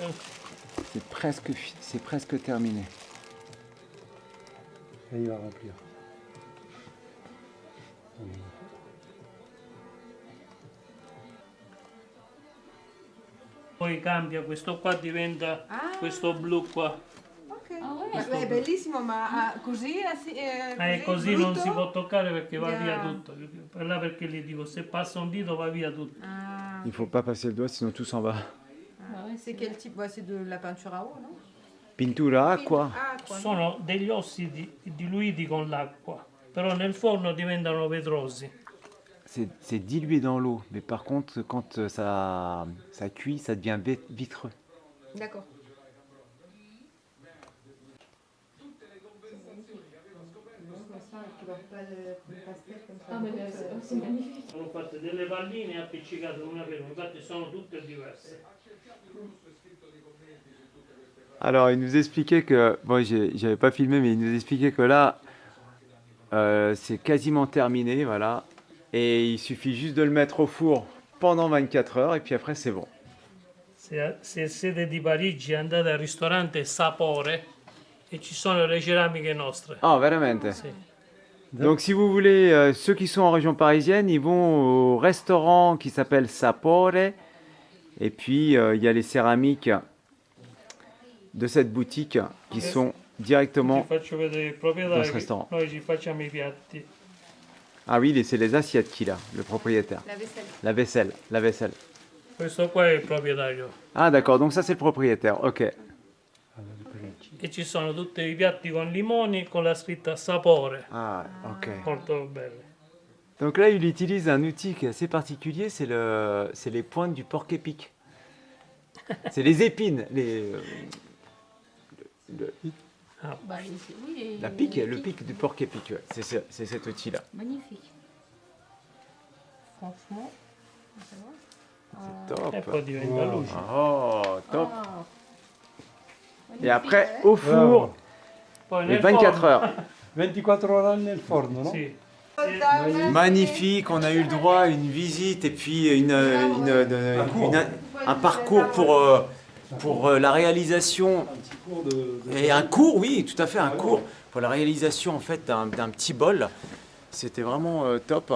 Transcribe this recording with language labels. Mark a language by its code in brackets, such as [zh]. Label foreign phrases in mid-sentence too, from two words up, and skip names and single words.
[fr] C'est presque terminé. Et il va remplir. [it] Poi cambia, questo qua diventa questo blu qua. Ok. È bellissimo, ma così, Così non brutto? si può toccare perché va Yeah. via tutto. Per là perché gli dico, se passa un dito va via tutto. Ah, [fr] Il faut pas passer le doigt sinon tout s'en va. c'est quel type? Ouais, c'est de la peinture à eau, non? [it] Pintura acqua. [fr] Ah, quoi. [it] Sono degli ossidi diluiti con l'acqua, però nel forno diventano vetrosi. [fr] C'est dilué dans l'eau, mais par contre quand ça cuit, ça devient vitreux. D'accord. [it] Sono fatte delle palline appiccicate una per una, infatti sono tutte diverse. [fr] Alors, il nous expliquait que, bon, j'avais pas filmé, mais il nous expliquait que là, c'est quasiment terminé, voilà. Et il suffit juste de le mettre au four pendant 24 heures, et puis après, c'est bon. [it] Se siete di Parigi andate al ristorante Sapore e ci sono le ceramiche nostre. Ah, veramente. Sì. [fr] Donc, si vous voulez, ceux qui sont en région parisienne, ils vont au restaurant qui s'appelle Sapore. Et puis, il y a les céramiques de cette boutique qui sont [it] Ti [fr] directement... [it] faccio vedere il [fr] Dans [it] proprietario. [fr] ce restaurant. [it] Noi ci facciamo i piatti. [fr] Ah oui, c'est les assiettes qu'il a, le propriétaire. La vaisselle. La vaisselle, la vaisselle. [it] Questo qua è il proprietario. [fr] Ah d'accord, donc ça c'est le propriétaire, ok. [it] E ci sono tutti i piatti con limoni con la scritta Sapore. Ah, ok. Molto belli. [fr] Donc là, il utilise un outil qui est assez particulier, c'est les pointes du porc-épic. C'est les épines, la pique, le pic du porc-épic, ouais. C'est cet outil-là. Magnifique. Franchement, C'est top. [it] E poi diventa luce. [fr] Oh, top. ah, Et après, au four, [it] Poi [fr] et [it] nel [fr] 24 [it] forno- [fr] heures. [it] 24 ore nel forno, no? Sì. [fr] Magnifique, on a eu le droit à une visite et puis un parcours pour la réalisation et un cours, oui, tout à fait, un cours pour la réalisation en fait d'un petit bol. C'était vraiment top.